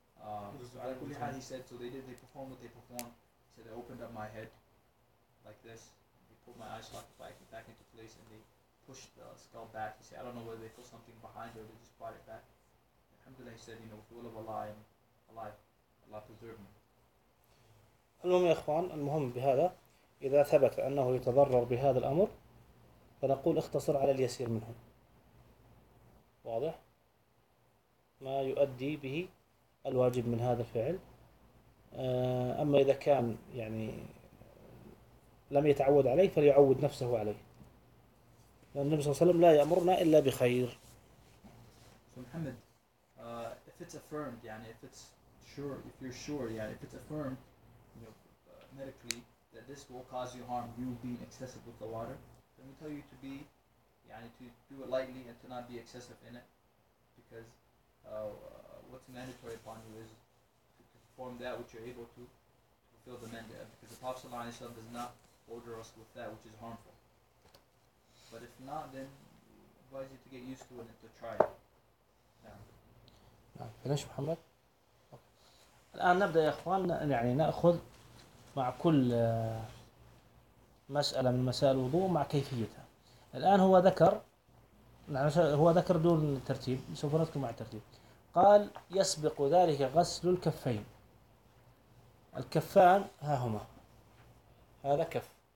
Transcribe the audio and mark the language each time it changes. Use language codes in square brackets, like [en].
[en] They performed what they performed. He said, they opened up my head like this. They put my eye socket back into place and they pushed the skull back. He said, I don't know whether they put something behind or they just brought it back. Alhamdulillah, he said, you know, with the will of Allah, I'm alive. Allah preserve me. Hello, my ikhwan, and Muhammad Bihada. [ar] إذا ثبت أنه يتضرر بهذا الأمر فنقول اختصر على اليسير منه، واضح؟ ما يؤدي به الواجب من هذا الفعل. أما إذا كان يعني لم يتعود عليه فليعود نفسه عليه، لأن النبي صلى الله عليه وسلم لا يأمرنا إلا بخير. [en] محمد، if it's affirmed [ar] يعني [en] if it's sure if you're sure يعني if it's affirmed you know medically that this will cause you harm, you being excessive with the water, let me tell you to be, يعني, to do it lightly and to not be excessive in it, because what's mandatory upon you is to perform that which you're able to fulfill the mandate, because the Prophet ﷺ does not order us with that which is harmful. But if not, then I advise you to get used to it and to try it. Finish, Muhammad. [ar] الآن نبدأ يا أخوان يعني نأخذ مع كل مسألة من مسائل الوضوء مع كيفيتها. الآن هو ذكر، هو ذكر دون الترتيب، سوف نذكر مع الترتيب. قال يسبق ذلك غسل الكفين. الكفان ها هما، هذا كف.